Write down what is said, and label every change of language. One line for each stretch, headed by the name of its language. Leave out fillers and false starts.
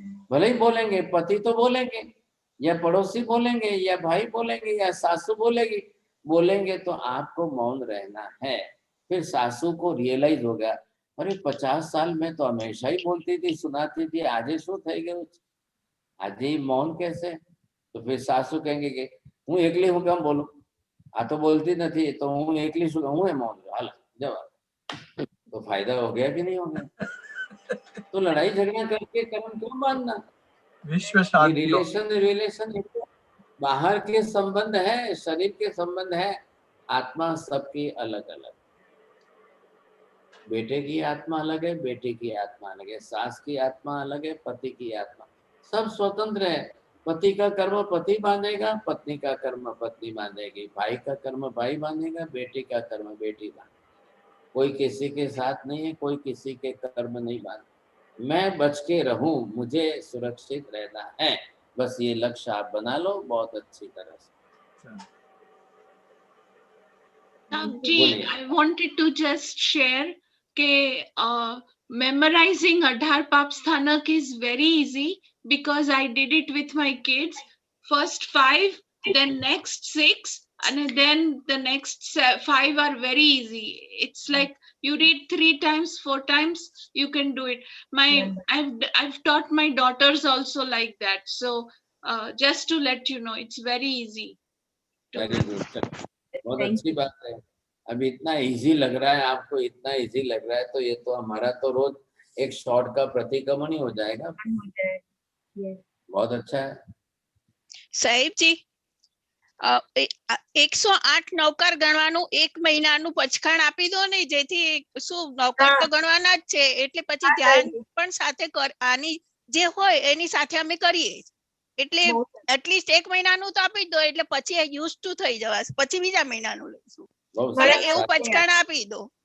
Hindi: भले ही बोलेंगे, पति तो बोलेंगे या पड़ोसी बोलेंगे या भाई बोलेंगे या सासू बोलेगी, बोलेंगे तो आपको मौन रहना है। फिर सासू को रियलाइज होगा, अरे 50 साल में तो हमेशा ही बोलती थी, सुनाती थी,
Gujarati: आजे शू થઈ ગયું છે, આજે મૌન
Hindi: कैसे? तो फिर सासू कहेंगे कि
Gujarati: હું એકલી હું કેમ બોલું, આ તો બોલતી નથી, तो હું એકલી શું, હું એ મૌન હાલ જવાબ,
Hindi: तो फायदा हो गया कि नहीं हो गया? तो लड़ाई झगड़ा करके कर्म क्यों बांधना? विश्व ये शांति हो। रिलेशन बाहर के संबंध है, शरीर के संबंध है, आत्मा सबकी अलग अलग, बेटे की आत्मा अलग है, बेटी की आत्मा अलग है, सास की आत्मा अलग है, पति की आत्मा, सब स्वतंत्र है। पति का कर्म पति बांधेगा, पत्नी का कर्म पत्नी बांधेगी, भाई का कर्म भाई बांधेगा, बेटी का कर्म बेटी बांधेगी, कोई किसी के साथ नहीं है, कोई किसी के कर्म नहीं बांधे। मैं बच के रहूं, मुझे सुरक्षित रहना है, बस ये लक्ष्य आप बना लो बहुत अच्छी तरह से। जी, बोलिए।
English: I wanted to just share के memorizing Adhar Pap Sthanak is very easy because I did it with my kids. First 5, then next 6, and then the next 5 are very easy. It's like you read 3 times, 4 times, you can do it. I've taught my daughters also like that. So just to let you know, it's very easy.
Hindi: Very good, बहुत अच्छी बात है। अभी इतना easy लग रहा है आपको, इतना इजी लग रहा है, तो ये तो हमारा तो रोज एक शॉर्ट का प्रतिक्रमण ही हो जाएगा। बहुत अच्छा है
Gujarati: સાહેબજી 108 નવકાર ગણવાનું 1 મહિનાનું પચખાણ આપી દો ને, જેથી શું નવકાર તો ગણવાના જ છે, એટલે પછી ધ્યાન પણ સાથે આની જે હોય એની સાથે અમે કરીએ, એટલે એટલીસ્ટ 1 મહિનાનું તો આપી દો, એટલે પછી યુઝ ટુ થઈ જવાશે, પછી બીજા મહિનાનું લઈશું, મને એવું પચખાણ આપી દો।